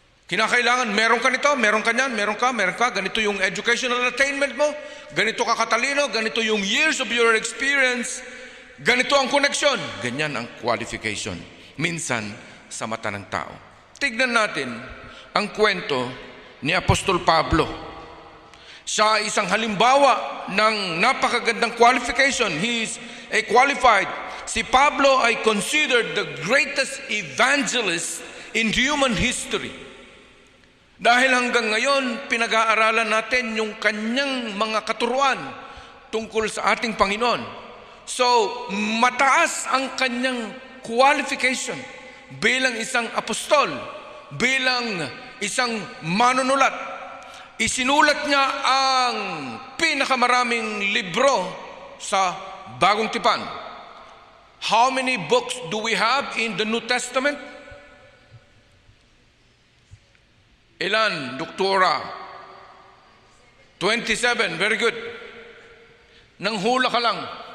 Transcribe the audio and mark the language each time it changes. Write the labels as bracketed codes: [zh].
[tl] Kinakailangan, meron ka nito, meron ka niyan, meron ka, ganito yung educational attainment mo, ganito ka katalino, ganito yung [en] years of your experience, [tl] ganito ang koneksyon. Ganyan ang qualification. Minsan, sa mata ng tao. Tignan natin ang kwento ni Apostol Pablo. Siya ay isang halimbawa ng napakagandang qualification. [en] He is a qualified. [tl] Si Pablo ay considered the greatest evangelist in human history. Dahil hanggang ngayon, pinag-aaralan natin yung kanyang mga katuruan tungkol sa ating Panginoon. So, mataas ang kanyang qualification bilang isang apostol, bilang isang manunulat. Isinulat niya ang pinakamaraming libro sa Bagong Tipan. [en] How many books do we have in the New Testament? [tl] Ilan, Doktora? 27, [en] very good. [tl] Nanghula ka lang.